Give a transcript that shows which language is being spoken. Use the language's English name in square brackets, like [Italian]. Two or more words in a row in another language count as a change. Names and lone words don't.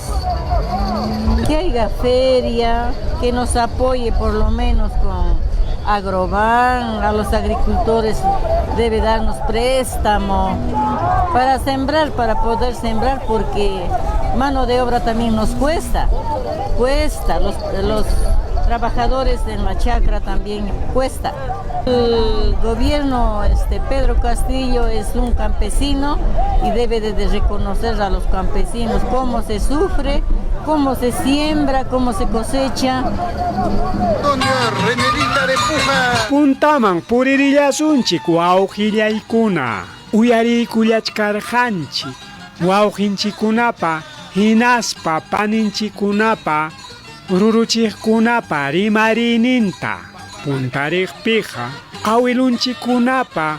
[Spanish] Que haya feria, que nos apoye por lo menos con Agroban, a los agricultores debe darnos préstamo para sembrar, para poder sembrar, porque mano de obra también nos cuesta, los trabajadores en la chacra también cuesta. El gobierno Pedro Castillo es un campesino y debe de reconocer a los campesinos cómo se sufre, cómo se siembra, cómo se cosecha. [Quechua] Puntaman puririllasunchik wawqillaykuna uyariykullachkarqanchik wawqinchikkunapa hinaspa paninchikkunapa ruruchikkunapa rimariyninta puntarikpiqa awilunchikkunapa